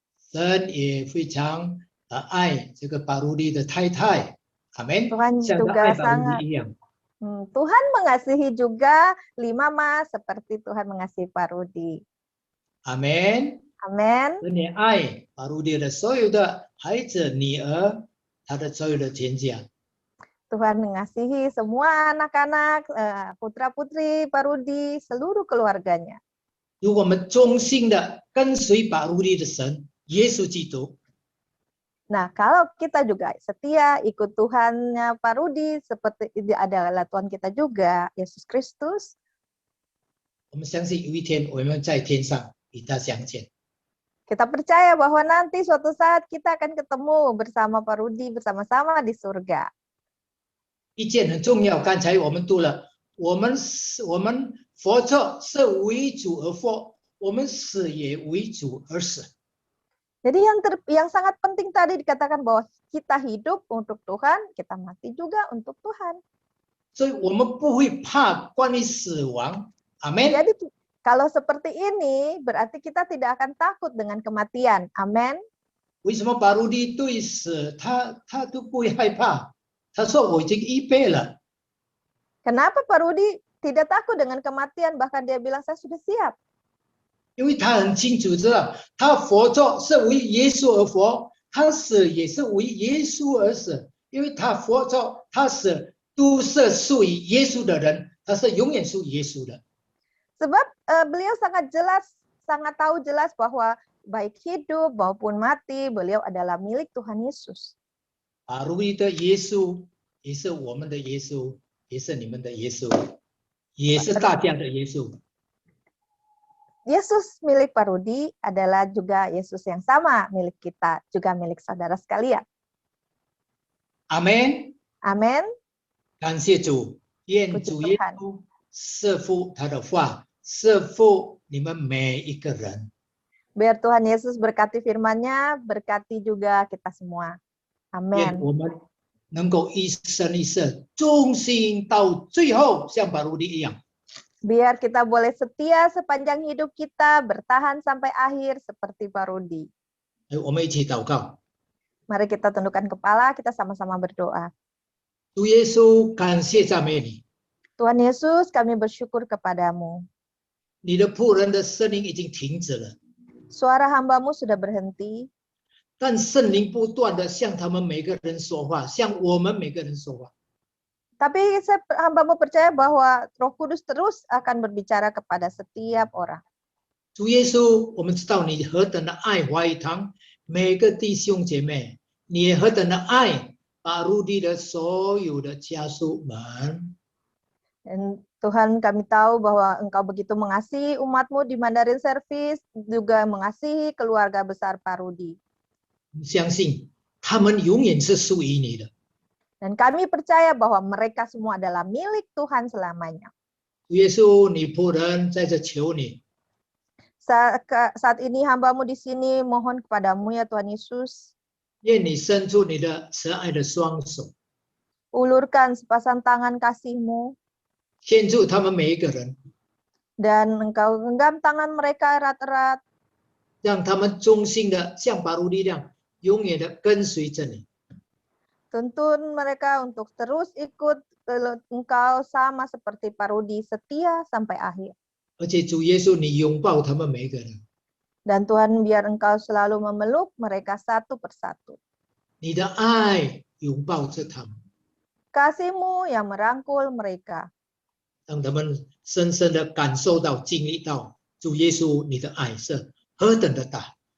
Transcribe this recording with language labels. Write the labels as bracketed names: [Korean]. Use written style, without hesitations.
[Chinese] 神也非常爱这个巴鲁利的太太，阿门。 [Indonesian] Tuhan [Chinese] 像他 [Indonesian] juga [Chinese] 爱巴鲁 [Indonesian] sangat [Chinese] 利一样。 [Indonesian] Tuhan mengasihi juga Mama seperti Tuhan mengasihi Pak Rudi. [Chinese] 阿门。 [Indonesian] Amin. [Chinese] 神也爱巴鲁利的所有的孩子、女儿，他的所有的全家。 [Indonesian] Tuhan mengasihi semua anak-anak, putra-putri Pak Rudi, seluruh keluarganya. [Chinese] 如果我们忠心的跟随巴鲁利的神耶稣基督， [Indonesian] Nah, kalau kita juga setia ikut Tuhannya Pak Rudi, seperti ini adalah Tuhan kita juga, Yesus Kristus. [Chinese] 我们相信有一天我们在天上与他相见。 [Indonesian] Kita percaya bahwa nanti suatu saat kita akan ketemu bersama Pak Rudi, bersama-sama di surga. [Chinese] 一件很重要，刚才我们读了，我们活着是为主而活，我们死也为主而死。 [Indonesian] Jadi yang sangat penting tadi dikatakan bahwa kita hidup untuk Tuhan, kita mati juga untuk Tuhan. [Chinese] 所以我们不会怕关于死亡，阿门。 [Indonesian] Jadi kalau seperti ini berarti kita tidak akan takut dengan kematian. Amin. [Chinese] 为什么巴鲁利对死他都不会害怕？他说我已经预备了。 [Indonesian] Kenapa Pak Rudi tidak takut dengan kematian? Bahkan dia bilang saya sudah siap. [Chinese] 因为他很清楚知道，他活着是为耶稣而活，他死也是为耶稣而死。因为他活着，他死都是属于耶稣的人，他是永远属于耶稣的。 [Indonesian] Sebab beliau sangat tahu jelas bahwa baik hidup maupun mati, beliau adalah milik Tuhan Yesus. [Chinese] 巴鲁利的耶稣也是我们的耶稣，也是你们的耶稣，也是大家的耶稣。 [Indonesian] Yesus milik Pak Rudi adalah juga Yesus yang sama milik kita, juga milik saudara sekalian. [Chinese] 阿门。 [Indonesian] Amin. [Chinese] 感谢主，愿主耶稣赐福他的话，赐福你们每一个人。 [Indonesian] Biar Tuhan Yesus berkati firman-Nya, berkati juga kita semua. [Chinese] 愿 [Indonesian] Amin. [Chinese] 我们能够一生一世忠心到最后，像巴鲁迪一样。 [Indonesian] Biar kita boleh setia sepanjang hidup kita, bertahan sampai akhir seperti Pak Rudi. [Chinese] 我们一起祷告。 [Indonesian] Mari kita tundukkan kepala, kita sama-sama berdoa. [Chinese] 主耶稣，感谢赞美你， [Indonesian] Tuhan Yesus, kami bersyukur kepadamu. [Chinese] 你的仆人的声音已经停止了， [Indonesian] Suara hamba-Mu sudah berhenti, [Chinese] 但圣灵不断的向他们每个人说话，向我们每个人说话。 [Indonesian] tapi hamba-Mu percaya bahwa Roh Kudus terus akan berbicara kepada setiap orang. [Chinese] 主耶稣，我们知道你何等的爱华语堂每个弟兄姐妹，你也何等的爱巴鲁迪的所有的家属们。 [Indonesian] Dan Tuhan, kami tahu bahwa Engkau begitu mengasihi umat-Mu di Mandarin Service, juga mengasihi keluarga besar Pak Rudi. [Chinese] 相信他们永远是属于你的。 [Indonesian] Dan kami percaya bahwa mereka semua adalah milik Tuhan selamanya. [Chinese] 主耶稣，你仆人在这求你， [Indonesian] Saat ini hamba-Mu di sini mohon kepadamu ya Tuhan Yesus, [Chinese] 愿你伸出你的慈爱的双手， [Indonesian] ulurkan sepasang tangan kasih-Mu, [Chinese] 牵住他们每一个人， [Indonesian] dan Engkau genggam tangan mereka erat-erat, [Chinese] 让他们忠心的像巴鲁力量，永远的跟随着你。 [Indonesian] tuntun mereka untuk terus ikut Engkau sama seperti Pak Rudi, setia sampai akhir. [Chinese] 而且主耶稣，你拥抱他们每一个人， [Indonesian] Dan Tuhan, biar Engkau selalu memeluk mereka satu persatu. [Chinese] 你的爱拥抱着他们， [Indonesian] Kasih-Mu yang merangkul mereka, [Chinese] 让他们深深的感受到、经历到主耶稣你的爱是何等的大。